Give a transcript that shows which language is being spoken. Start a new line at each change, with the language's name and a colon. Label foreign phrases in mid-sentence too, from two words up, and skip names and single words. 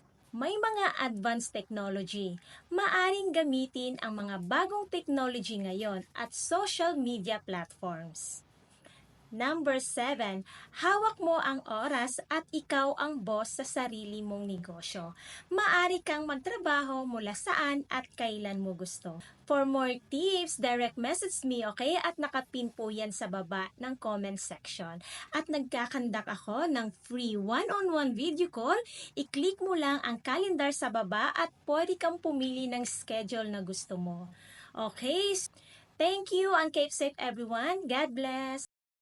Filipino: May mga
English: advanced technology.
Filipino: Maaring gamitin ang mga bagong technology ngayon at
English: social media platforms. Number 7.
Filipino: Hawak mo ang oras at ikaw ang boss sa sarili mong negosyo. Maaari kang magtrabaho mula saan at kailan mo gusto.
English: For more tips, direct message me, okay?
Filipino: At nakapin po yan sa baba ng
English: comment section.
Filipino: At nagkakandak ako ng
English: free one-on-one video call.
Filipino: I-click mo lang ang calendar sa baba at pwede kang pumili ng schedule na gusto mo. Okay?
English: Thank you and keep safe everyone. God bless!